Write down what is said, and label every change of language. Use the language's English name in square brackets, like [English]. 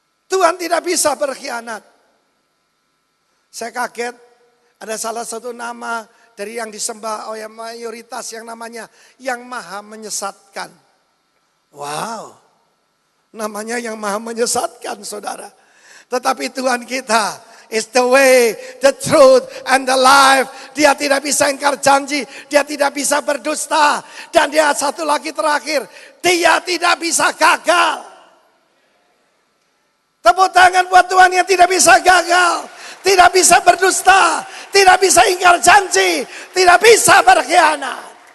[Indonesian] Tuhan tidak bisa berkhianat. Saya kaget, ada salah satu nama dari yang disembah oleh mayoritas yang namanya yang maha menyesatkan. Wow, namanya yang maha menyesatkan saudara. Tetapi Tuhan kita [English] is the way, the truth, and the life. [Indonesian] Dia tidak bisa ingkar janji, dia tidak bisa berdusta. Dan dia satu lagi terakhir, dia tidak bisa gagal. Tepuk tangan buat Tuhan yang tidak bisa gagal, tidak bisa berdusta, tidak bisa ingkar janji, tidak bisa berkhianat.